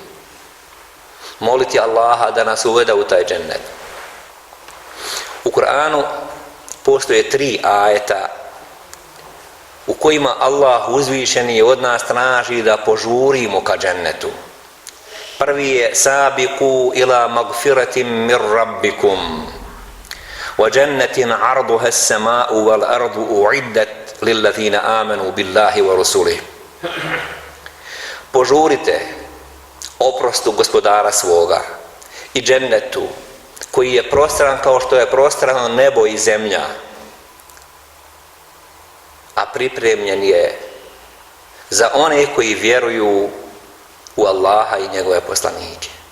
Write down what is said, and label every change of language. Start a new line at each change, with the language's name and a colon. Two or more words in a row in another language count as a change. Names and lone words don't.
Bosnian: Moliti Allaha da nas uvede u taj džennet. U Kur'anu postoje 3 ajeta u kojima Allah uzvišeni od nas traži da požurimo ka džennetu. Prvi je
Arabic: سابقوا إلى مغفرة من ربكم وجنة عرضها السماء والأرض أعدت للذين آمنوا بالله ورسله.
Bosnian: Požurite oprostu gospodara svoga i džennetu koji je prostran kao što je prostrano nebo i zemlja, a pripremljen je za one koji vjeruju u Allaha i njegove poslanike.